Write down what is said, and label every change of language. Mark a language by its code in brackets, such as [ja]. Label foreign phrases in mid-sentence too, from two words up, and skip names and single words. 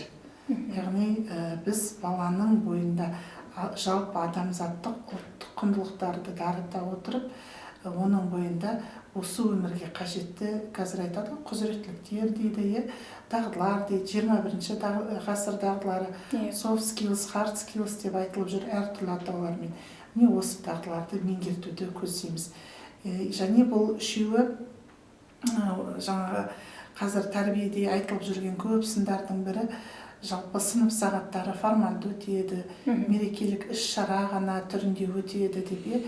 [kk] Яғни біз баланың бойында жалпы адамзаттық ұлттық құндылықтарды дарыта отырып, оның бойында осы өмірге қажетті, қазір айтады құзыреттіліктер дейді, дағдылар дейді, 21-ші ғасыр дағдылары, [en] soft skills, hard skills [kk] деп айтылып жүр әртүрлі атаулармен. Міне осы дағдыларды меңгертуді көздейміз. Және бұл үшеуі жаңағы қазір тәрбиеде айтылып жүрген көп сындардың бірі, жалпы сынып сағаттары формальды өтеді, мерекелік іс-шара ғана түрінде өтеді деп.